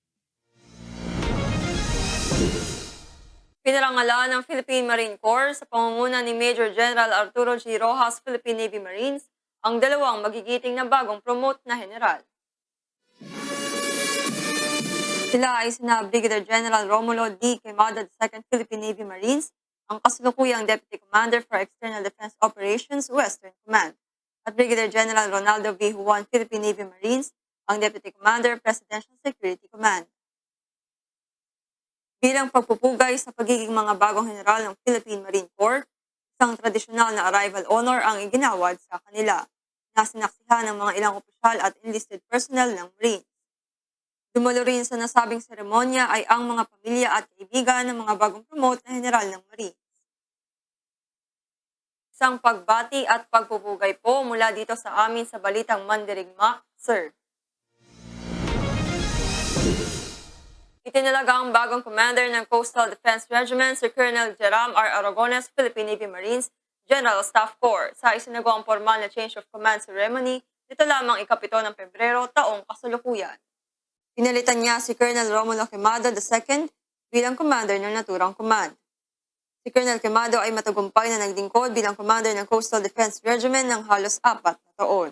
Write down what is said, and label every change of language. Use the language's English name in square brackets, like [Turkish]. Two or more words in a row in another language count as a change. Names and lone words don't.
[Filipino] Pinarangalan ng Philippine Marine Corps sa pangunguna ni Major General Arturo G. Rojas, Philippine Navy Marines, ang dalawang magigiting na bagong promote na general. Sila ay sina Brigadier General Romulo D. Quemada, 2nd Philippine Navy Marines, ang kasalukuyang Deputy Commander for External Defense Operations, Western Command, at Brigadier General Ronaldo V. Juan, Philippine Navy Marines, ang Deputy Commander, Presidential Security Command. Bilang pagpupugay sa pagiging mga bagong general ng Philippine Marine Corps, isang tradisyonal na [English] arrival honor [Filipino] ang iginawad sa kanila, na sinaksihan ng mga ilang opisyal at [English] enlisted personnel [Filipino] ng Marines. Dumalo rin sa nasabing seremonya ay ang mga pamilya at kaibigan ng mga bagong promote na general ng Marines. Isang pagbati at pagpupugay po mula dito sa amin sa Balitang Mandirigma, Sir. Itinalaga ang bagong commander ng Coastal Defense Regiment, Sir Colonel Jeram R. Aragones, Philippine Navy Marines, General Staff Corps, sa isinagawang formal na [English] change of command ceremony [Filipino] nito lamang ika-7 ng Pebrero taong kasalukuyan. Pinalitan niya si Colonel Romulo Quemada II bilang commander ng naturang command. Si Colonel Quemado ay matagumpay na naglingkod bilang commander ng Coastal Defense Regiment ng halos 4 na taon.